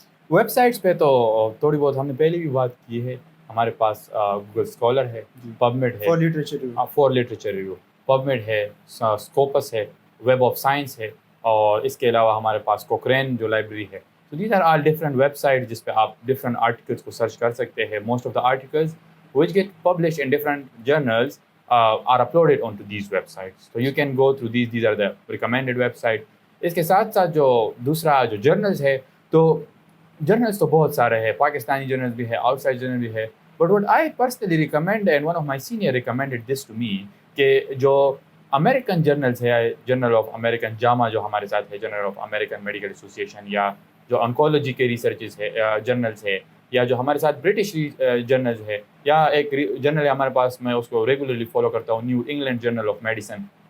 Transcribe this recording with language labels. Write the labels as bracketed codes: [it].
[ur] Web sites پہ تو تھوڑی بہت ہم نے پہلے بھی بات کی ہے. ہمارے پاس گوگل اسکالر ہے, پب میڈ ہے for literature review, pub made ہے, اسکوپس ہے, ویب آف سائنس ہے, اور اس کے علاوہ ہمارے پاس کوکرین جو لائبریری ہے. تو these are all different web site جس پہ آپ ڈفرنٹ آرٹیکلس کو سرچ کر سکتے ہیں. [en] Most of the articles which get published in different journals are uploaded onto these websites. So you can go through these are the recommended website. [ur] اس کے ساتھ ساتھ جو دوسرا جو جرنلز ہے تو جرنلز تو بہت سارے ہیں, پاکستانی جرنلز بھی ہے, آؤٹ سائڈ جرنل بھی ہے. [en] but what I personally recommend and one of my senior recommended this to me [ur] کہ جو امریکن جرنلز ہے, جرنل آف امریکن جامع جو ہمارے ساتھ ہے, general of American medical association, یا جو انکولوجی کے ریسرچز ہے جرنلز ہے, یا جو ہمارے ساتھ برٹش جرنلز ہے, یا ایک جرنل ہے ہمارے پاس, میں اس کو ریگولرلی فالو کرتا ہوں, new England general of medicine.